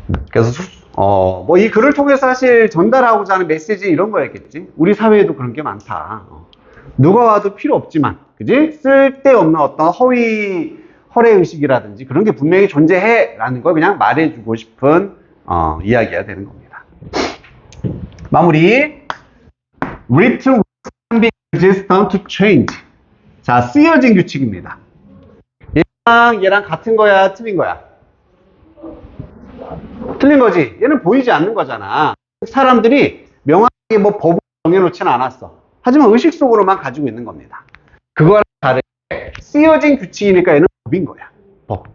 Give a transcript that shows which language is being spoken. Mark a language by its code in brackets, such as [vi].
[ko] 그래서 뭐 이 글을 통해서 사실 전달하고자 하는 메시지 이런 거였겠지. 우리 사회에도 그런 게 많다. 누가 와도 필요 없지만, 그지? 쓸데없는 어떤 허례의식이라든지 그런 게 분명히 존재해라는 걸 그냥 말해주고 싶은 이야기가 되는 겁니다. 마무리. [en] Written can be resistant to change. [ko] 자, 쓰여진 규칙입니다. 얘랑 같은 거야, 틀린 거야? 틀린 거지. 얘는 보이지 않는 거잖아. 사람들이 명확하게 뭐 법을 정해놓지는 않았어. 하지만 의식 속으로만 가지고 있는 겁니다. 그거랑 다르게 쓰여진 규칙이니까 얘는 법인 거야. 법.